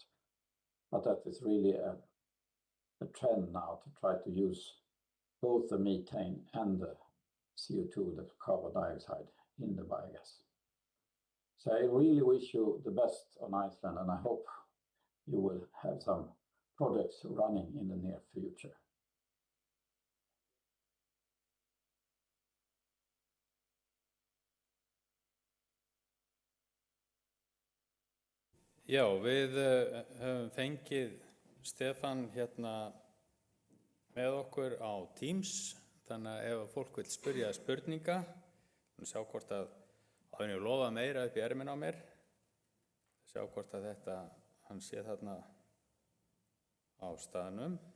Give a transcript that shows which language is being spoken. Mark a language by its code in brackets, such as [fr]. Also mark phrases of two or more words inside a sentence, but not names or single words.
[en] But that is really a trend now to try to use both the methane and the CO2, the carbon dioxide, in the biogas. So I really wish you the best on Iceland, and I hope you will have some projects running in the near future. [is] Já, við höfum fengið Stefán hérna með okkur á Teams, þannig að ef fólk vil spyrja spurninga, sjá hvort að hann er lofa meira upp í erminn á mér, sjá hvort að þetta, hann sé þarna á staðnum.